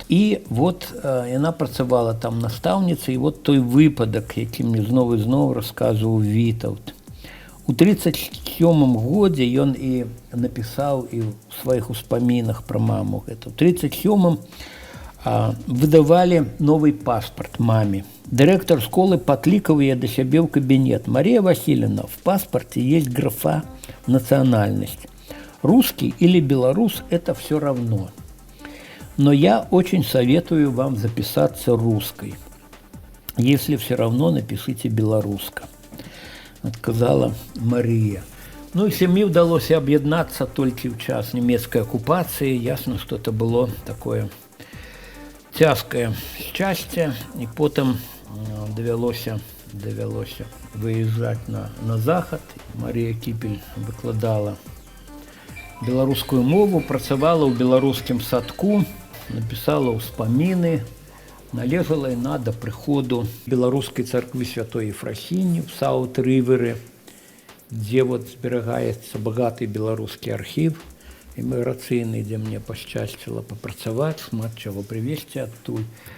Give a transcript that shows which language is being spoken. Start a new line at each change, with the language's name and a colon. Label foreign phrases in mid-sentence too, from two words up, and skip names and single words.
Belarusian: І яна працавала там настаўніцай, і той выпадак, які мне зноў і зноў расказваў Вітаўт. У 37-м годзе ён і напісаў і ў сваіх успамінах пра маму гэта. У 37-м выдавалі новый паспарт маме.
Russian: Директор школы покликал ее до себя в кабинет. «Мария Васильевна, в паспорте есть графа «национальность». Русский или белорус – это все равно. Но я очень советую вам записаться русской. Если все равно, напишите белоруска», – отказала Мария. И семье удалось объединиться только в час немецкой оккупации. Ясно, что это было такое тяжкое счастье.
Belarusian: И потом давялося выезжать на захад. Мария Кіпель выкладала беларускую мову, працавала ў беларускім садку, напісала ўспаміны. Належала яна да прыходу беларускай царквы святой Ефрасіні в Саут-Рыверы, дзе зберагаецца багаты беларускі архіў эміграцыйны, дзе мне пашчасціла папрацаваць, шмат чаго прывезці адтуль.